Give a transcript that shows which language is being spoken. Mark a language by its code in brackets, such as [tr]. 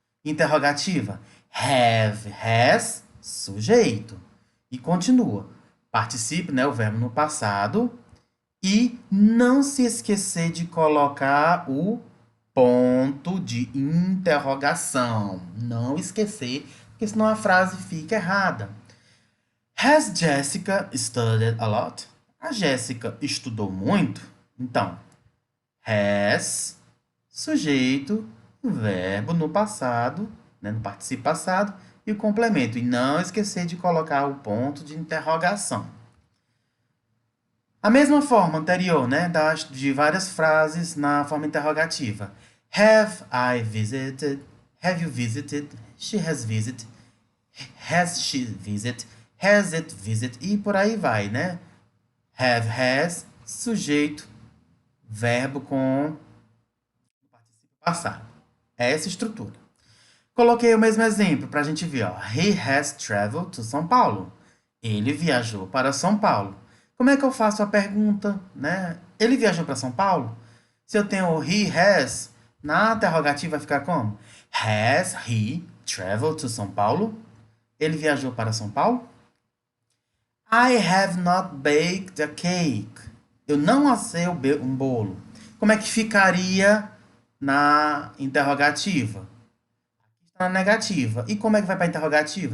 [pt] Interrogativa, have, has, sujeito. E continua. Participe, né, o verbo no passado. E não se esquecer de colocar o ponto de interrogação. Não esquecer, porque senão a frase fica errada. [en] Has Jessica studied a lot? [pt] A Jéssica estudou muito? Então, has, sujeito, verbo no passado, né, no participio passado, e o complemento. E não esquecer de colocar o ponto de interrogação. A mesma forma anterior, né, de várias frases na forma interrogativa. [en] Have I visited? Have you visited? She has visited. Has she visited? Has it visited? [pt] E por aí vai, né? Have, has, sujeito, verbo com participio passado. É essa estrutura. Coloquei o mesmo exemplo para a gente ver. Ó. [en] He has traveled to São Paulo. [pt] Ele viajou para São Paulo. Como é que eu faço a pergunta, né? Ele viajou para São Paulo? Se eu tenho o he has, na interrogativa vai ficar como? [en] Has he traveled to São Paulo? [pt] Ele viajou para São Paulo? [en] I have not baked a cake. [pt] Eu não assei um bolo. Como é que ficaria na interrogativa? Está na negativa. E como é que vai para a interrogativa?